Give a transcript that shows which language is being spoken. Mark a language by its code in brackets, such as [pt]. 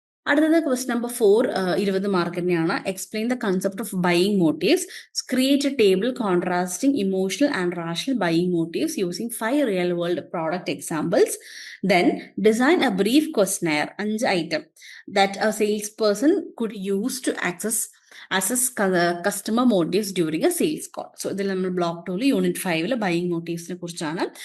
[ml] അടുത്തത് question number 4 20 mark തന്നെയാണ്. [en] Explain the concept of buying motives. Create a table contrasting emotional and rational buying motives using 5 real world product examples. Then design a brief questionnaire, 5 item, that a salesperson could use to assess customer motives during a sales call. [ml] So ഇതിൽ നമ്മൾ block 2 unit 5 buying മോട്ടീവ്സിനെ കുറിച്ചാണ്.